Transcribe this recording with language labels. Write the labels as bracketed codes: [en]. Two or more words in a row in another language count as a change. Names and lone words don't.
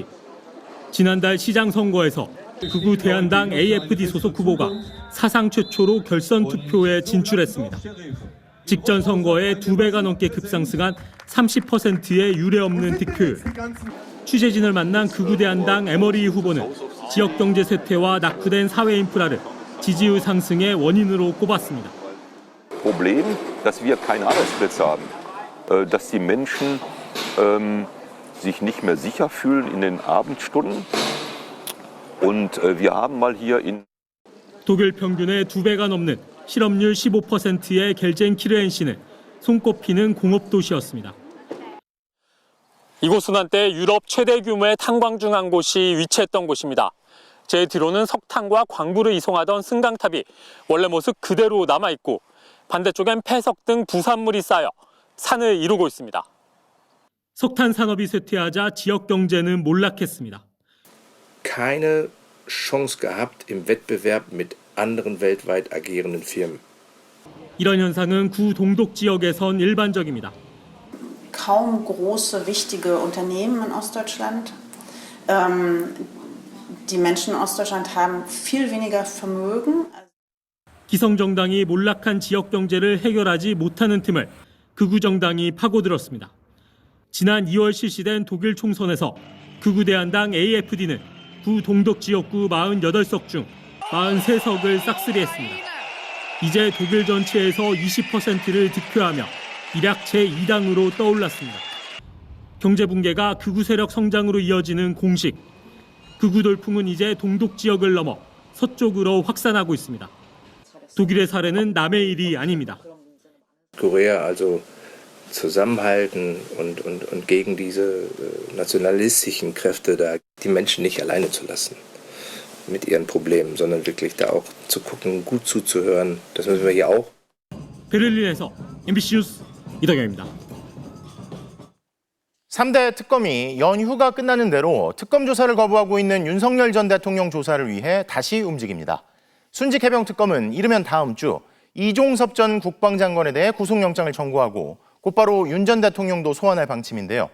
[ko] 지난달 시장 선거에서 극우 대한당 AfD 소속 후보가 사상 최초로 결선 투표에 진출했습니다. 직전 선거에 2배가 넘게 급상승한 30%의 유례없는 득표율. 취재진을 만난 극우 대한당 에머리 후보는 지역 경제 쇠퇴와 낙후된 사회 인프라를 지지율 상승의 원인으로 꼽았습니다. [de] Problem, dass wir keinen Arbeitsplatz haben, dass die Menschen sich nicht mehr sicher fühlen in den Abendstunden. Und wir haben mal hier in [ko] 독일 평균의 2배가 넘는 실업률 15%의 겔젠키르헨시는 손꼽히는 공업도시였습니다. 이곳은 한때 유럽 최대 규모의 탄광 중 한 곳이 위치했던 곳입니다. 제 뒤로는 석탄과 광부를 이송하던 승강탑이 원래 모습 그대로 남아있고 반대쪽엔 폐석 등 부산물이 쌓여 산을 이루고 있습니다. 석탄 산업이 쇠퇴하자 지역 경제는 몰락했습니다. [de] keine Chance gehabt im Wettbewerb mit anderen weltweit agierenden Firmen. [ko] 이런 현상은 구 동독 지역에선 일반적입니다. [de] Kaum große wichtige Unternehmen in Ostdeutschland. Die Menschen in Ostdeutschland haben viel weniger Vermögen. [ko] 기성정당이 몰락한 지역 경제를 해결하지 못하는 틈을 극우 정당이 파고들었습니다. 지난 2월 실시된 독일 총선에서 극우 대한당 AFD는 구 동독 지역구 48석 중 43석을 싹쓸이했습니다. 이제 독일 전체에서 20%를 득표하며 일약 제2당으로 떠올랐습니다. 경제 붕괴가 극우 세력 성장으로 이어지는 공식. 극우 돌풍은 이제 동독 지역을 넘어 서쪽으로 확산하고 있습니다. 독일의 사례는 남의 일이 아닙니다. [de] Korea also zusammenhalten und gegen diese nationalistischen Kräfte da die Menschen nicht alleine zu lassen mit ihren Problemen, sondern wirklich da auch zu gucken, gut zuzuhören. Das müssen wir hier auch. [ko] 베를린에서 MBC 뉴스 이덕영입니다. 3대 특검이 연휴가 끝나는 대로 특검 조사를 거부하고 있는 윤석열 전 대통령 조사를 위해 다시 움직입니다. 순직 해병 특검은 이르면 다음 주 이종섭 전 국방장관에 대해 구속영장을 청구하고 곧바로 윤 전 대통령도 소환할 방침인데요.